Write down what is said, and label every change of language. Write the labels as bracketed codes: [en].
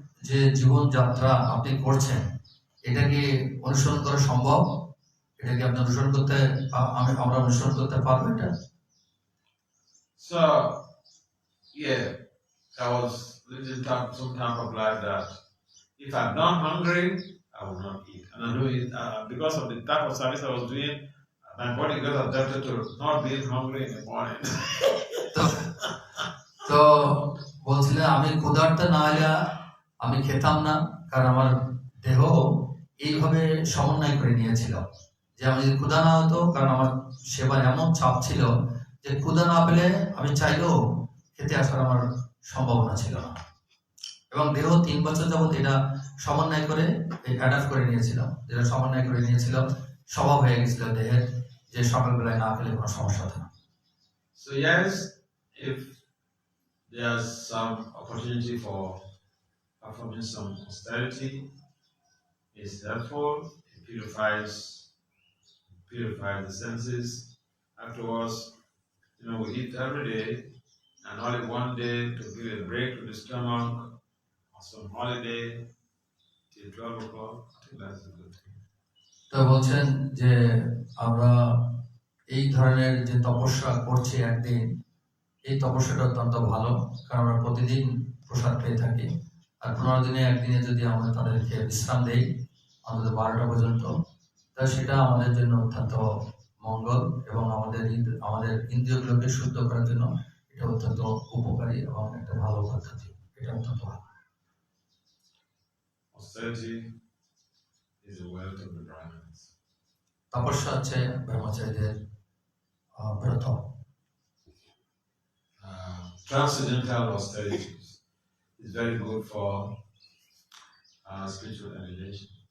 [bn] যে জীবনযাত্রা আপনি করছেন এটা কি অনুসরণ করা সম্ভব? এটা কি আপনি অনুসরণ করতে আমরা অনুসরণ করতে পারবো এটা? [en] So, yeah, I was living some type of life that if I'm not hungry, I will not eat. And I know it because of the type of service I was doing, my body got adapted to not being hungry in the morning. [bn] তো বলছিলেন আমি ক্ষুধার্ত না হলে আমি খেতাম না, কারণ আমার দেহ এইভাবে সমন্বয় করে নিয়েছিল যে আমি যদি ক্ষুধা না হতো, কারণ আমার সেবার এমন চাপ ছিল যে ক্ষুধা না পেলে আমি চাইলেও খেতে আসার আমার সম্ভাবনা ছিল না, এবং দেহ 3 বছর যাবত এটা সমন্বয় করে অ্যাডাপ্ট করে নিয়েছিল, যেটা সমন্বয় করে নিয়েছিল স্বভাব হয়ে গেছিল দেহের, যে সকালবেলায় না খেলে কোনো সমস্যা হতো না। [en] So yes, if there's some opportunity for performing some austerity, it's helpful. It purifies the senses. Afterwards, we eat every day, and only one day to give a break to the stomach, or some holiday till 12 o'clock. I think that's a good thing. [bn] তো বলছেন যে আমরা এই ধরনের যে তপস্যা করছি একদিন, এই তপস্যাটা অত্যন্ত ভালো, কারণ আমরা প্রতিদিন প্রসাদ পেয়ে থাকি, আর 15 দিনে একদিনে যদি আমরা তাদেরকে বিশ্রাম দেই অন্তত 12টা পর্যন্ত, তাহলে সেটা আমাদের জন্য অত্যন্ত মঙ্গল, এবং আমাদের ইন্দ্রিয়গুলোকে শুদ্ধ করার জন্য এটা অত্যন্ত উপকারী এবং একটা ভালো পদ্ধতি, এটা অত্যন্ত ভালো। [en] Austerity is a wealth of the Brahmins. [bn] তপস্যা হচ্ছে ব্রহ্মচারীদের ব্রত। [en] Transcendental austerity is very good for spiritual elevation.